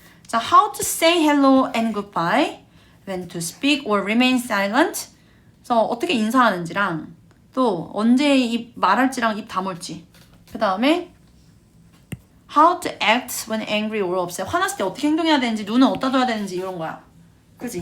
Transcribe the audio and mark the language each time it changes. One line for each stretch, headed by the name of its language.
English: 자, how to say hello and goodbye, when to speak or remain silent.
Korean: 그래서 어떻게 인사하는지랑 또 언제 입 말할지랑 입 다물지. 그 다음에
English: how to act when angry or upset.
Korean: 화났을 때 어떻게 행동해야 되는지, 눈은 어디다 둬야 되는지 이런 거야. 그치?